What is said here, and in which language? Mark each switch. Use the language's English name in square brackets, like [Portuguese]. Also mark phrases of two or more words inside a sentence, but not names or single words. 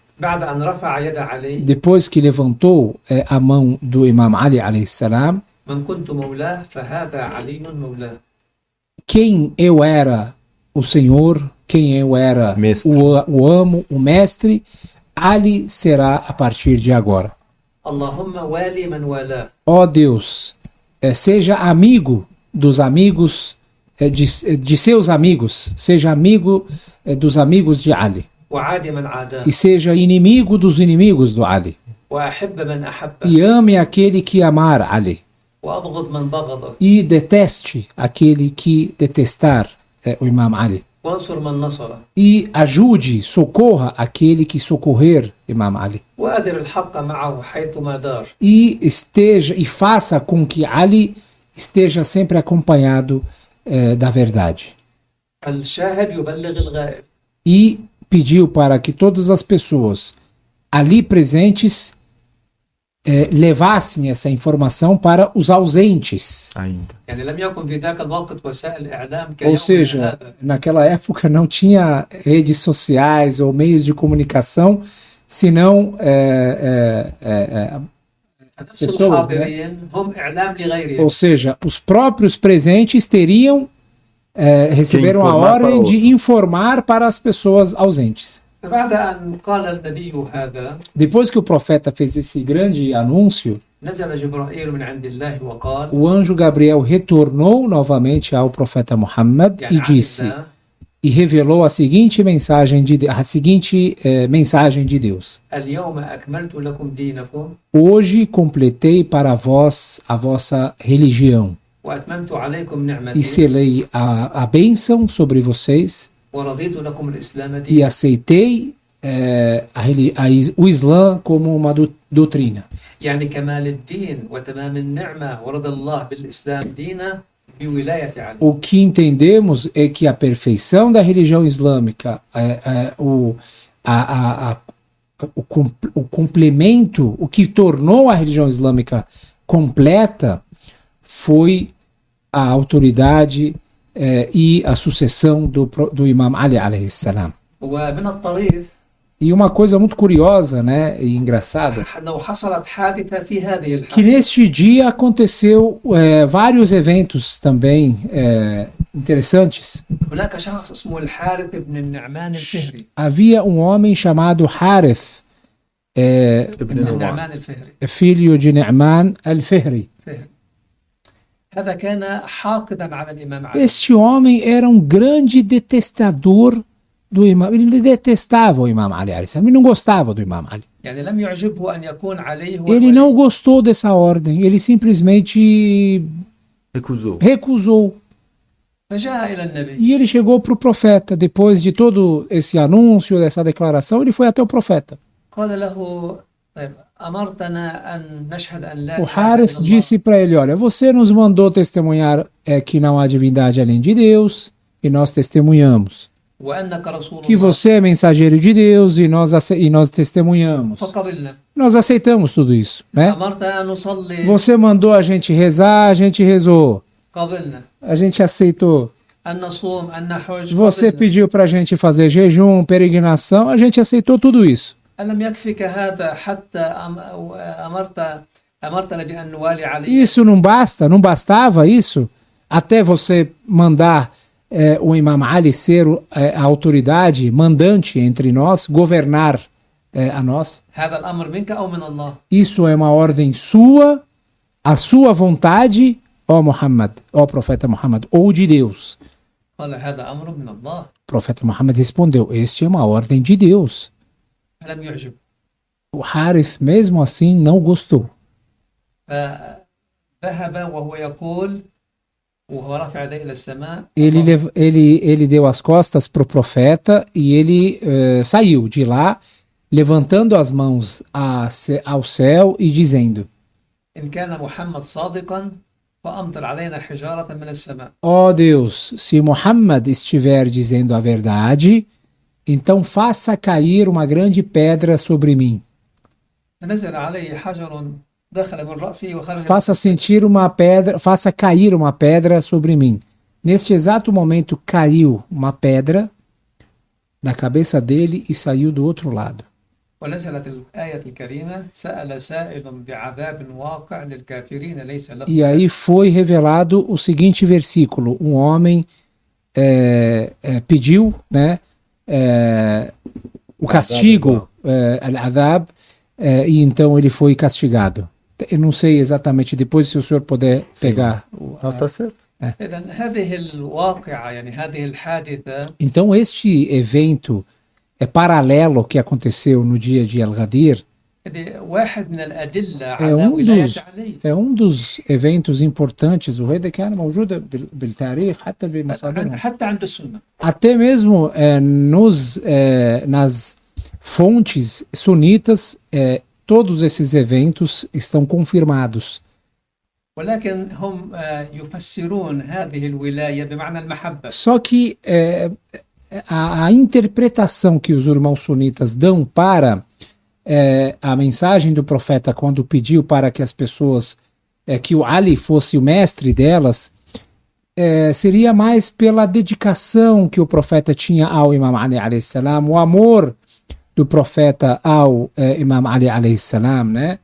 [Arabic] بعد أن رفع يد علي [Portuguese] Depois que levantou a mão do Imam Ali [Arabic] عليه السلام, من كنت مولاه فهذا علي مولاه [Portuguese] quem eu era o Senhor, quem eu era Mestre. o amo, o mestre, Ali será a partir de agora. [Arabic] اللهم والي من والاه [Portuguese] Ó Deus, seja amigo dos amigos, de seus amigos, seja amigo dos amigos de Ali, [Arabic] وعادي من عاداه [Portuguese] e seja inimigo dos inimigos do Ali. [Arabic] وأحب من أحبه [Portuguese] e ame aquele que amar Ali, [Arabic] وأبغض من بغضه [Portuguese] e deteste aquele que detestar o Imam Ali, [Arabic] وانصر من نصره [Portuguese] e ajude, socorra aquele que socorrer Imam Ali, [Arabic] وأدر الحق معه حيثما دار [Portuguese] e esteja e faça com que Ali esteja sempre acompanhado da verdade. [Arabic] الشاهد يبلغ الغائب. [Portuguese] E pediu para que todas as pessoas ali presentes levassem essa informação para os ausentes. Ainda. [Arabic] يعني لم يكن في ذاك الوقت وسائل إعلام [Portuguese] Ou [Arabic] كيومنا [Portuguese] seja, [Arabic] هذا. [Portuguese] naquela época não tinha redes sociais ou meios de comunicação, senão [Arabic] نفس [Portuguese] pessoas, [Arabic] الحاضرين هم إعلام لغيرهم. [Portuguese] ou seja, os próprios presentes teriam receberam a informar para ordem outro. de informar para as pessoas ausentes. [Arabic] فبعد أن قال النبي هذا [Portuguese] Depois que o profeta fez esse grande anúncio, [Arabic] نزل جبرائيل من عند الله وقال [Portuguese] o anjo Gabriel retornou novamente ao profeta Muhammad [Arabic] يعني [Portuguese] e disse, [Arabic] عن الله [Portuguese] e revelou a seguinte mensagem de Deus: [Arabic] اليوم أكملت لكم دينكم [Portuguese] Hoje completei para vós a vossa religião [Arabic] وأتممت عليكم [Portuguese] e [Arabic] نعمتي [Portuguese] selei a bênção sobre vocês [Arabic] ورضيت لكم الإسلام [Portuguese] e [Arabic] دينا. [Portuguese] aceitei o Islã como uma doutrina. [Arabic] يعني كمال الدين وتمام النعمة ورضا الله بالإسلام دينا بولاية علي. [Portuguese] O que entendemos é que a perfeição da religião islâmica, o complemento, o que tornou a religião islâmica completa foi a autoridade e a sucessão do Imam Ali [Arabic] عليه السلام. ومن الطريف [Portuguese] E uma coisa muito curiosa, né, e engraçada, [Arabic] أنه حصلت حادثة في هذه [Portuguese] que [Arabic] الحالة. [Portuguese] neste dia aconteceu vários eventos também interessantes. [Arabic] هناك شخص اسمه الحارث بن النعمان الفهري. [Portuguese] Havia um homem chamado Harith, [Arabic] ابن بن نومان. النعمان الفهري. [Portuguese] filho de Nu'man al-Fihri. [Arabic] فهري. هذا كان حاقدا على الإمام علي. [Portuguese] Este homem era um grande detestador do Imam. Ele detestava o Imam Ali. Ele não gostava do Imam Ali. [Arabic] يعني لم يعجبه أن يكون عليه هو [Portuguese] Ele não [Arabic] الولي. [Portuguese] gostou dessa ordem. Ele simplesmente Recusou. recusou. [Arabic] فجاء إلى النبي [Portuguese] E ele chegou para o profeta. Depois de todo esse anúncio, dessa declaração, ele foi até o profeta. [Arabic] قال له طيب أمرتنا أن نشهد أن لا [Portuguese] O [Arabic] إله [Portuguese] Harith [Arabic] إلا الله [Portuguese] disse para ele: Olha, você nos mandou testemunhar que não há divindade além de Deus, e nós testemunhamos. [Arabic] وأنك رسول [Portuguese] Que [Arabic] الله [Portuguese] você é mensageiro de Deus, e nós testemunhamos. [Arabic] فقبلنا. [Portuguese] Nós aceitamos tudo isso, né? [Arabic] أمرتنا أن نصلي [Portuguese] Você mandou a gente rezar, a gente rezou. [Arabic] قبلنا. [Portuguese] A gente aceitou. [Arabic] أن نصوم أن نحج [Portuguese] Você [Arabic] قبلنا. [Portuguese] pediu para a gente fazer jejum, peregrinação, a gente aceitou tudo isso. [Arabic] ألم يكفك هذا حتى أمرتنا بأن نوالي علي. [Portuguese] Isso não basta, não bastava isso? Até você mandar o Imam Ali ser a autoridade mandante entre nós, governar a nós. [Arabic] هذا الأمر منك أو من الله. [Portuguese] Isso é uma ordem sua, a sua vontade, ó Muhammad, ó profeta Muhammad, ou de Deus. [Arabic] قال هذا أمر من الله. [Portuguese] O profeta Muhammad respondeu: Este é uma ordem de Deus. [Arabic] فلم يعجب. [Portuguese] O Harith, mesmo assim, não gostou. [Arabic] فذهب وهو يقول وهو رافع يديه إلى السماء. [Portuguese] Ele deu as costas para o profeta e ele saiu de lá, levantando as mãos ao céu e dizendo: [Arabic] إن كان محمد صادقا فأمطر علينا حجارة من السماء. [Portuguese] Ó Deus, se Muhammad estiver dizendo a verdade, então faça cair uma grande pedra sobre mim. [Arabic] فنزل عليه حجر دخل من رأسه وخرج. [Portuguese] Faça cair uma pedra sobre mim. Neste exato momento caiu uma pedra da cabeça dele e saiu do outro lado. [Arabic] ونزلت الآية الكريمة سأل سائل بعذاب واقع للكافرين ليس له. [Portuguese] E aí foi revelado o seguinte versículo: um homem pediu, né, o castigo, al-adhab, e então ele foi castigado. Eu não sei exatamente, depois se o senhor puder pegar. Tá certo. [Arabic] إذن هذه الواقعة يعني هذه الحادثة [Portuguese] Então este evento paralelo que aconteceu no dia de Al-Ghadir [Arabic] هذه واحد من الأدلة [Portuguese] É [Arabic] على ولاية علي. [Portuguese] é dos eventos importantes. O rei da [Arabic] كان موجودة بالتاريخ حتى بمصادرهم. حتى عند السنة. [Portuguese] Até mesmo nas fontes sunitas, todos esses eventos estão confirmados. [Arabic] ولكن هم يفسرون هذه الولاية بمعنى المحبة. [Portuguese] Só que a interpretação que os irmãos sunitas dão para a mensagem do profeta quando pediu para que as pessoas, que o Ali fosse o mestre delas, seria mais pela dedicação que o profeta tinha ao Imam Ali [Arabic] عليه السلام, [Portuguese] o amor do profeta ao Imam Ali [Arabic] عليه السلام, [Portuguese] né?